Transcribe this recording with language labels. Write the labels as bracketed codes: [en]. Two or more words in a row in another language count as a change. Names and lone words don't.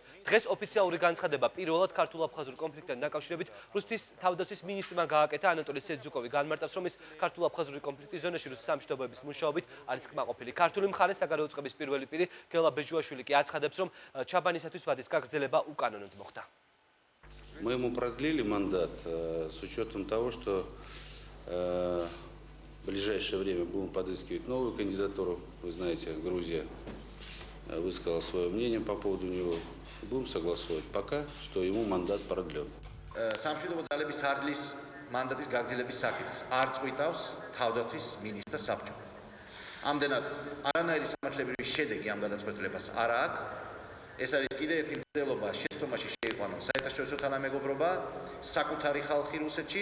[ka] დღეს ოფიციალური განცხადება პირველად ქართულ-აფხაზურ კონფლიქტთან დაკავშირებით რუსეთის თავდაცვის მინისტრმა გააკეთა. ანატოლი სეძუკოვი განმარტავს, რომ ის ქართულ-აფხაზური კონფლიქტის ზონაში რუსეთის სამშვიდობოების მუშაობით არის კმაყოფილი. ქართული მხარე საგარეო უწყების პირველი პირი გელა ბეჯუაშვილი კი აცხადებს, რომ ჩაბანისათვის ვადის გაგრძელება უკანონოდ მოხდა. [ru] Мы ему продлили мандат с учетом того, что в ближайшее время будем подыскивать новую кандидатуру. Вы знаете, Грузия высказала свое мнение по поводу него. Будем согласовывать пока, что ему мандат продлен. [ka] სამშვიდობო ძალების სარდლის მანდატის გაგრძელების საკითხს არ წყვიტავს თავდაცვის მინისტრთა საბჭო. ამდენად არანაირი სამართლებრივი შედეგი ამ გადაწყვეტილებას არ აქვს. ეს არის კიდევ ერთი მცდელობა შეცდომაში შეიყვანოს საერთაშორისო თანამეგობრობა, საკუთარი ხალხი რუსეთში.